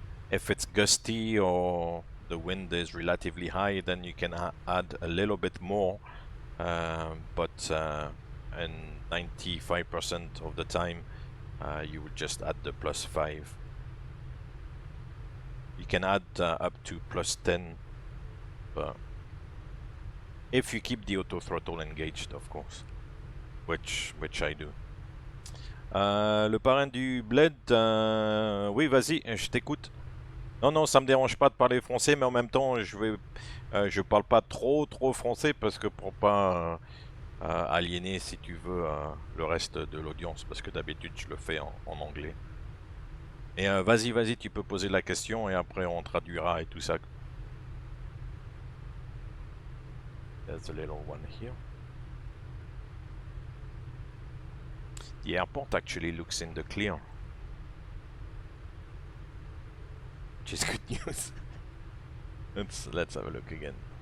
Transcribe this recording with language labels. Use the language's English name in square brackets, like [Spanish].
[English] If it's gusty or the wind is relatively high, then you can add a little bit more, but and 95% of the time you would just add the +5. You can add up to +10, but if you keep the auto throttle engaged, of course, which I do. [French] Le parrain du bled, oui, vas-y, je t'écoute. Non, ça me dérange pas de parler français, mais en même temps, je parle pas trop français parce que pour pas aliéner, si tu veux, le reste de l'audience, parce que d'habitude je le fais en anglais. Et vas-y, tu peux poser la question et après on traduira et tout ça. [English] There's a little one here. The airport actually looks in the clear, which is good news. Let's have a look again.